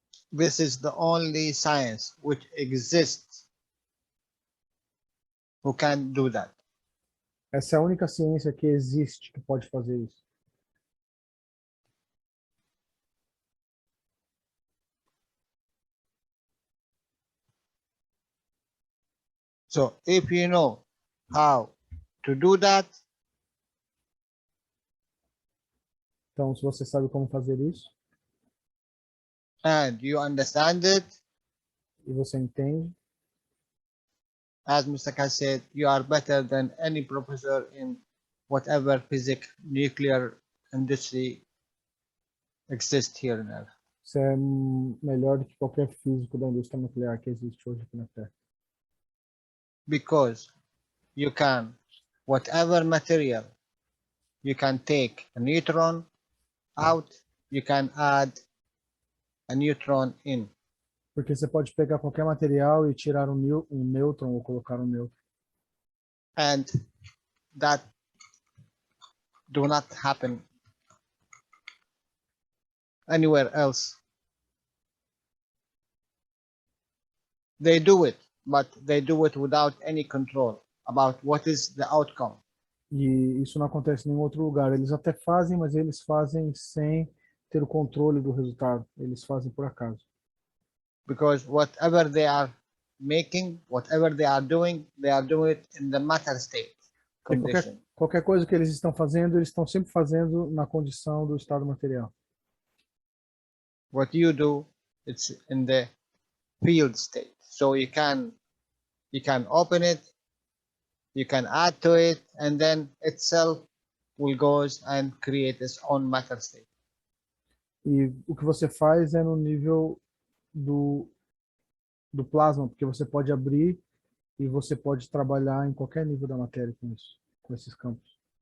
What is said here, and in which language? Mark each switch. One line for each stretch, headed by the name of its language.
English: This is the only science which exists who can do that.
Portuguese: Essa é a única ciência que existe que pode fazer isso.
English: So if you know how to do that,
Portuguese: Então, se você sabe como fazer isso
English: and you understand it,
Portuguese: e você entende,
English: as Mr. Kass said, you are better than any professor in whatever physics, nuclear industry exists here on Earth.
Portuguese: você é melhor do que qualquer físico da indústria nuclear que existe hoje aqui na Terra.
English: Because you can, whatever material, you can take a neutron out, you can add a neutron in.
Portuguese: Porque você pode pegar qualquer material e tirar um nêutron ou colocar um nêutron.
English: And that do not happen anywhere else. They do it, but they do it without any control about what is the outcome.
Portuguese: E isso não acontece em nenhum outro lugar. Eles até fazem, mas eles fazem sem ter o controle do resultado. Eles fazem por acaso.
English: Because whatever they are making, whatever they are doing it in the matter state condition.
Portuguese: Qualquer coisa que eles estão fazendo, eles estão sempre fazendo na condição do estado material.
English: What you do, it's in the field state. So you can open it, you can add to it, and then itself will goes and create its own matter state.
Portuguese: E o que você faz é no nível do plasma, porque você pode abrir e você pode trabalhar em qualquer nível da matéria com isso, com esses campos.